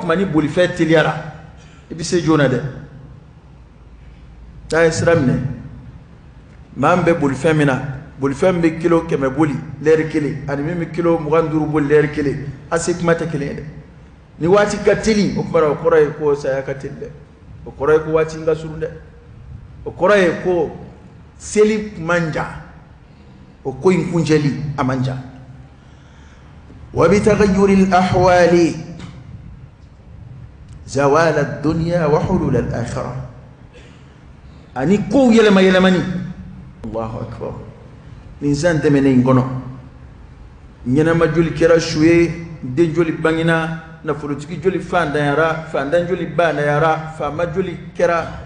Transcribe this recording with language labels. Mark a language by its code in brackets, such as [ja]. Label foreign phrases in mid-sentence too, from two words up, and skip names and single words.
[bm] tuma ni bolifɛn teliyara i bɛ se joona dɛ n'a ye sira minɛ maa min bɛ bolifɛn min na bolifɛn bɛ kilo 100 boli lɛri kelen ani min bɛ kilo 25 boli lɛri kelen a se kuma tɛ kelen ye dɛ ni waati ka teli o kuma o kɔrɔ ye ko saya ka teli dɛ o kɔrɔ ye ko waati ka surun dɛ o kɔrɔ ye ko seli man jan o ko in kuncɛli a man jan [ar] وبتغير الأحوال زوال الدنيا وحلول الآخرة [bm] ani ko yɛlɛma yɛlɛmani [ar] الله أكبر [bm] nin san tɛmɛnen in kɔnɔ ɲɛnama joli kɛra su ye den joli bangina nafolotigi joli fandanyara fandan joli banayara faama joli kɛra